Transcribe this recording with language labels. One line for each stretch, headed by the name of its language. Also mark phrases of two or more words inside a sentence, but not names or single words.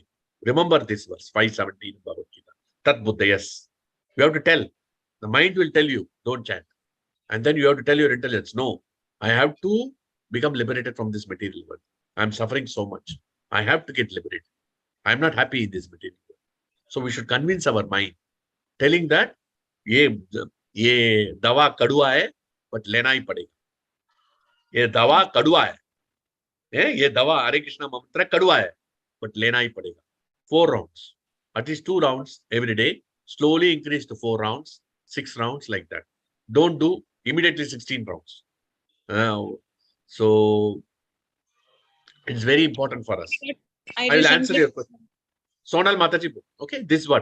English: Remember this verse, 517 in Bhagavad Gita.
Sanskrit: तद्बुद्धयः.
English: You have to tell. The mind will tell you, don't chant. And then you have to tell your intelligence, no, I have to become liberated from this material world. I'm suffering so much. I have to get liberated. I'm not happy in this material world. So we should convince our mind, telling that,
Hindi: ये दवा कड़वा है, but लेना ही पड़ेगा. ये दवा कड़वा है। ये दवा हरे कृष्ण मंत्र कड़वा है, but लेना ही पड़ेगा.
English: 4 rounds. At least 2 rounds every day. Slowly increase to 4 rounds, 6 rounds like that. Don't do immediately 16 rounds. So it's very important for us. I will answer your question. Sonal Mataji, okay, this is what.